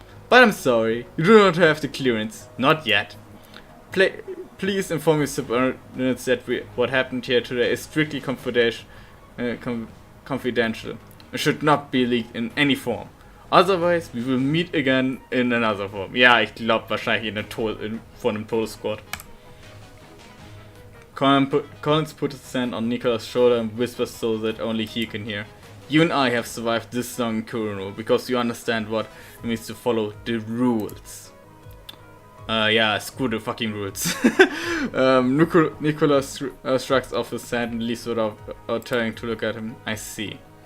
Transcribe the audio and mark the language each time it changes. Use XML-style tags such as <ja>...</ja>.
<en>But I'm sorry, you do not have the clearance. Not yet. Please inform your subordinates that what happened here today is strictly confidential. It should not be leaked in any form. Otherwise, we will meet again in another form."</en> <de>Ja, ich glaube wahrscheinlich von einem Todessquad.</de> <en>Collins puts his hand on Nicola's shoulder and whispers so that only he can hear. "You and I have survived this long in Kurano because you understand what it means to follow the rules." Yeah, screw the fucking rules. Nicholas shrugs off his hand and leaves without turning to look at him. I see.</en>